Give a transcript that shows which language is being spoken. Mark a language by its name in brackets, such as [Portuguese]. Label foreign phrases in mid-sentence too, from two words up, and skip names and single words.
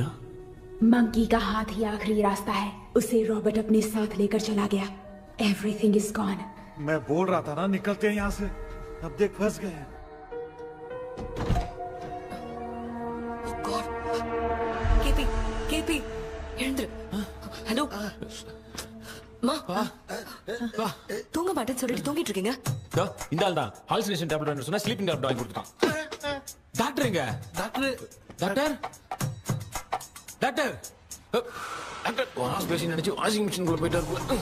[Hindi] मंकी का हाथ ही आखिरी रास्ता है। उसे रॉबर्ट अपने साथ लेकर चला गया। [English] Everything is gone. [Hindi] मैं बोल रहा था ना निकलते हैं यहाँ से, अब देख फंस गए। [Tamil] केपी केपी हेलो மா தூங்க மாட்டேன்னு சொல்லிட்டு தூங்கிட்டு இருக்கீங்க? இந்த ஆள் தான் [English] hallucination tablet [Tamil] வேணும் சொன்னா [English] sleeping tablet [Tamil] வாங்கி கொடுத்துட்டான். டாக்டர் எங்க? டாக்டர் டாக்டர் டாக்டர் டாக்டர் [English] wash basin [Tamil] நினைச்சு [English] washing machine [Tamil] குள்ள போயிட்டாரு.